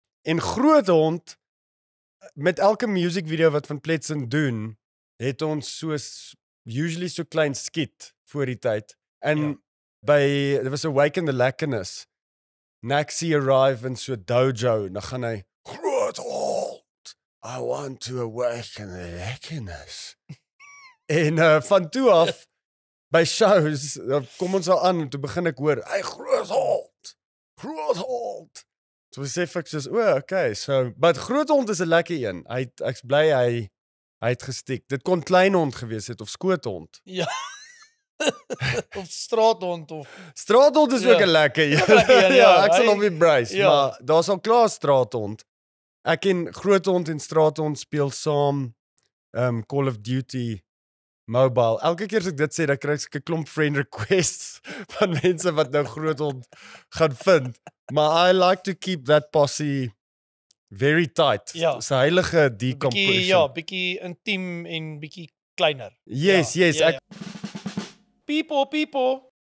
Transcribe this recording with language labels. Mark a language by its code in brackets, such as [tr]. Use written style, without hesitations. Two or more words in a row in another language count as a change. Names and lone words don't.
[af] En groot hond, met elke [en] music video [af] wat Van Pletsen doen, het ons usually so klein skit voor die tyd. [en] En there was Awaken the Lekkerness. Naxi arrive in so dojo, [af] dan gaan hy, groot hond, [en] I want to awaken the lekkerness. [af] En van toe af, by shows, kom ons al aan, en toe begin ek hoor, hy groot hond. So besef ek soos, okay, so, but groot hond is 'n lekker een, ek's bly hy het gestiek, dit kon klein hond gewees het, of skoothond. Ja. Of straathond, of... Straathond is ook 'n lekker een, ja, ek sal hom embrace, maar daar is al klaar straathond. Ek en groothond en straathond speel saam, Call of Duty Mobile. Elke keer as ek dit sê, dan kry ek 'n klomp [en] friend requests [af] van mense wat nou groothond gaan vind. [en] Maar I like to keep that posse very tight. [af] Ja. Dis 'n [en] heilige decompression. [af] Bietjie intiem en bietjie kleiner. Yes. People.